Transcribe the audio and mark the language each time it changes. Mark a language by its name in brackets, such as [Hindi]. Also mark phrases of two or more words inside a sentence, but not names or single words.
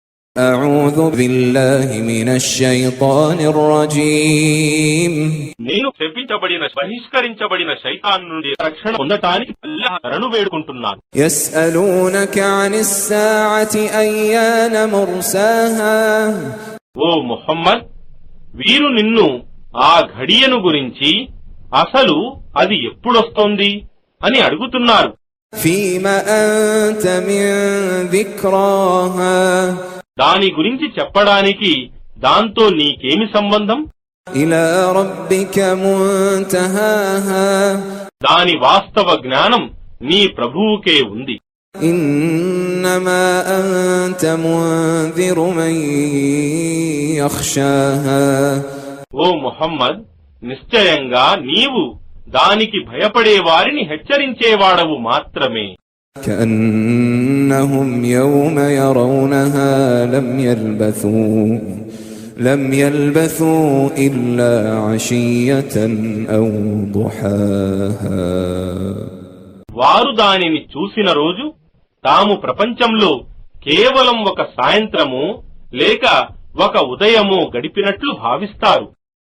[Arabic] أعوذ بالله من الشيطان الرجيم [Telugu] నేను శపించబడిన బహిష్కరించబడిన శైతాన్ నుండి రక్షణ పొందటానికి అల్లాహ్ శరణు వేడుకుంటున్నాను. [Arabic] يسألونك عن الساعة أيان مرساها [Telugu] ఓ ముహమ్మద్, వీరు నిన్ను ఆ ఘడియను గురించి అసలు అది ఎప్పుడొస్తోంది అని అడుగుతున్నారు. [Arabic] فيما أنت من ذكراها [Telugu] దాని గురించి చెప్పడానికి దాంతో నీకేమి సంబంధం? [Arabic] إلى ربك منتهاها [Telugu] దాని వాస్తవ జ్ఞానం నీ ప్రభువుకే ఉంది. [Arabic] إنما أنت منذر من يخشاها [Telugu] ఓ ముహమ్మద్, నిశ్చయంగా నీవు దానికి భయపడే వారిని హెచ్చరించేవాడవు మాత్రమే. [Arabic] كأنهم يوم يرونها لم يلبثوا إلا عشية أو ضحاها [Telugu] వారు దానిని చూసిన రోజు తాము ప్రపంచంలో కేవలం ఒక సాయంత్రము లేక ఒక ఉదయము గడిపినట్లు భావిస్తారు.